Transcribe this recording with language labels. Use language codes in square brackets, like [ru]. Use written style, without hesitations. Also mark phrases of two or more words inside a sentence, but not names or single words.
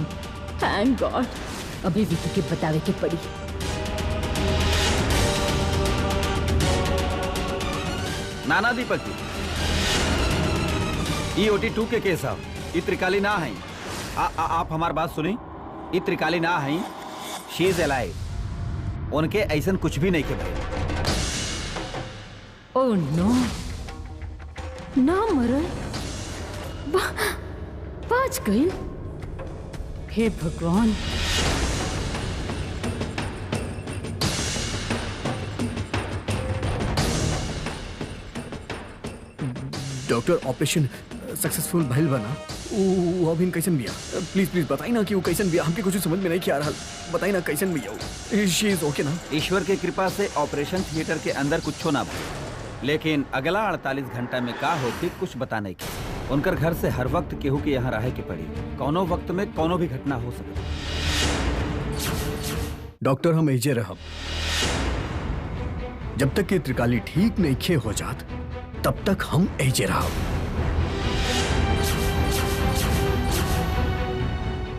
[bho] थैंक गॉड, अभी विकी के बतावे के पड़ी। नाना दीपक जी, ये OT2 के केस है, ये त्रिकाली ना है। आप हमार बात सुनी, ये त्रिकाली ना है, [en] she is alive. [bho] उनके ऐसा कुछ भी नहीं के भाई। ओह नो, ना मरल, बच गई। हे भगवान। डॉक्टर, [en] operation successful [bho] भइल बना। वो अभी कैसन बिया? प्लीज बताई ना कि वो कैसन बिया, हमके कुछ समझ में नहीं आ रहा। बताई ना कैसन बिया? [en] she is okay ना? [bho] ईश्वर के कृपा से [en] operation theatre [bho] के अंदर कुछ ना भाई, लेकिन अगला 48 घंटा में का होती कुछ बता नहीं की। उनकर घर से हर वक्त केहू के यहाँ रहे के पड़ी, कौनो वक्त में कौनो भी घटना हो सकती। डॉक्टर, हम एजे रहब जब तक ये त्रिकाली ठीक नहीं खे हो जात, तब तक हम एजे रहब।